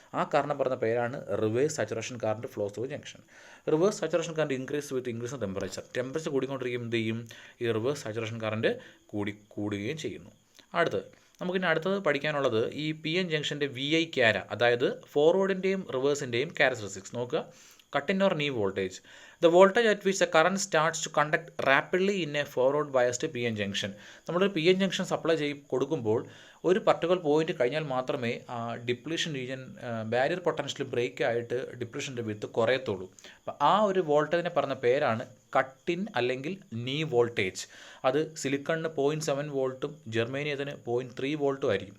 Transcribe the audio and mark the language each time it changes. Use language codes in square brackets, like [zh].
[ml] ആ കാരണം പറഞ്ഞ പേരാണ് reverse saturation current flows through junction. [en] reverse saturation current increase with increase in temperature [ml] കൂടിക്കൊണ്ടിരിക്കും. എന്ത് ചെയ്യും? ഈ റിവേഴ്സ് സാച്ചുറേഷൻ കറണ്ട് കൂടുകയും ചെയ്യുന്നു. അടുത്തത് പഠിക്കാനുള്ളത് ഈ പി എൻ ജംഗ്ഷൻ്റെ വി ഐ ക്യാര, അതായത് ഫോർവേഡിൻ്റെയും റിവേഴ്സിൻ്റെയും ക്യാരക്ടറിസ്റ്റിക്സ്. [en] നോക്കുക, cut in or knee voltage. The voltage at which the current starts to conduct rapidly in a forward biased PN junction. [ml] നമ്മളൊരു പി എൻ ജംഗ്ഷൻ സപ്ലൈ കൊടുക്കുമ്പോൾ ഒരു പർട്ടിക്കുലർ പോയിന്റ് കഴിഞ്ഞാൽ മാത്രമേ depletion region barrier potential break ആയിട്ട് ഡിപ്ലീഷൻ്റെ width കുറയത്തുള്ളൂ. അപ്പോൾ ആ ഒരു വോൾട്ടേജിനെ പറഞ്ഞ പേരാണ് കട്ടിൻ അല്ലെങ്കിൽ നീ വോൾട്ടേജ്. അത് സിലിക്കണിന് 0.7 വോൾട്ടും ജെർമേനിയത്തിന് 0.3 വോൾട്ടും ആയിരിക്കും.